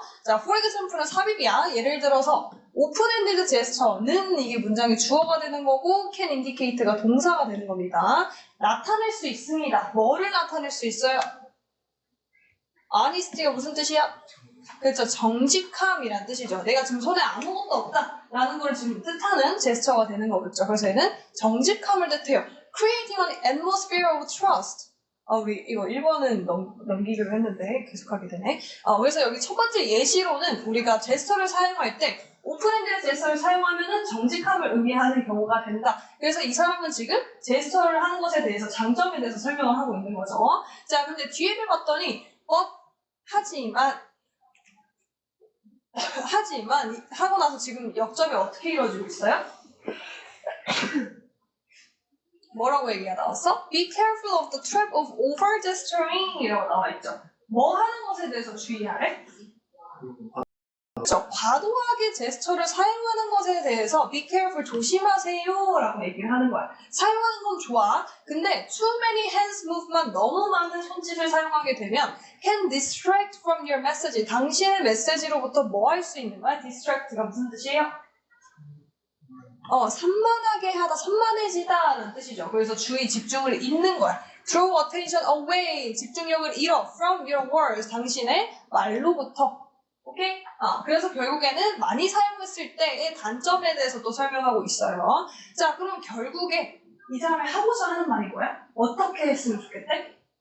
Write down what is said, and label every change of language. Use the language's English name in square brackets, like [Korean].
[Korean] 자, [English] for example [Korean] 는 삽입이야. 예를 들어서 오픈엔드 제스처는 이게 문장의 주어가 되는 거고 [English] can indicate [Korean] 가 동사가 되는 겁니다. 나타낼 수 있습니다. 뭐를 나타낼 수 있어요? honesty가 무슨 뜻이야? 그렇죠. 정직함이란 뜻이죠. 내가 지금 손에 아무것도 없다라는 걸 지금 뜻하는 제스처가 되는 거겠죠. 그래서 얘는 정직함을 뜻해요. [English] creating an atmosphere of trust. [Korean] 우리 이거 1번은 넘기기로 했는데 계속하게 되네. 그래서 여기 첫 번째 예시로는 우리가 제스처를 사용할 때 오픈엔드 제스처를 사용하면은 정직함을 의미하는 경우가 된다. 그래서 이 사람은 지금 제스처를 하는 것에 대해서 장점에 대해서 설명을 하고 있는 거죠. 자, 근데 뒤에를 봤더니 하지만 하고 나서 지금 역점이 어떻게 이루어지고 있어요? 뭐라고 얘기가 나왔어? [English] Be careful of the trap of over gesturing [Korean] 이라고 나와 있죠. 뭐 하는 것에 대해서 주의하래? 그렇죠. 과도하게 제스처를 사용하는 것에 대해서 [English] be careful, [Korean] 조심하세요 라고 얘기를 하는 거야. 사용하는 건 좋아. 근데 [English] too many hands movement, [Korean] 너무 많은 손짓을 사용하게 되면 [English] can distract from your message. [Korean] 당신의 메시지로부터 뭐 할 수 있는 거야? distract가 무슨 뜻이에요? 산만하게 하다, 산만해지다 라는 뜻이죠. 그래서 주의, 집중을 잃는 거야. [English] Draw attention away, [Korean] 집중력을 잃어. [English] From your words, [Korean] 당신의 말로부터. 오케이? 그래서 결국에는 많이 사용했을 때의 단점에 대해서 또 설명하고 있어요. 자, 그럼 결국에 이 사람이 하고자 하는 말이 뭐야? 어떻게 했으면 좋겠대?